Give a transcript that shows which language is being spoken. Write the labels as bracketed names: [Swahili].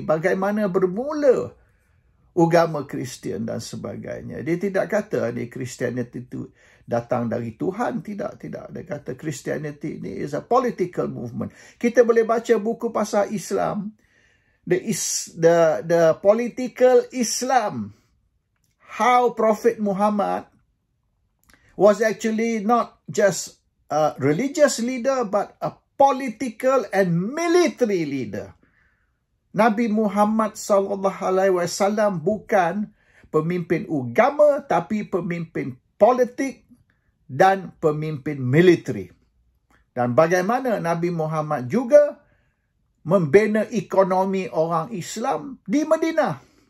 [Malay] Bagaimana bermula agama Kristian dan sebagainya. Dia tidak kata ni Christianity itu datang dari Tuhan. Tidak. Dia kata [English] Christianity ni is a political movement. [Malay] Kita boleh baca buku pasal Islam. [English] The political Islam, how Prophet Muhammad was actually not just a religious leader, but a political and military leader. [Malay] Nabi Muhammad SAW bukan pemimpin agama, tapi pemimpin politik dan pemimpin military. Dan bagaimana Nabi Muhammad juga membina ekonomi orang Islam di Madinah.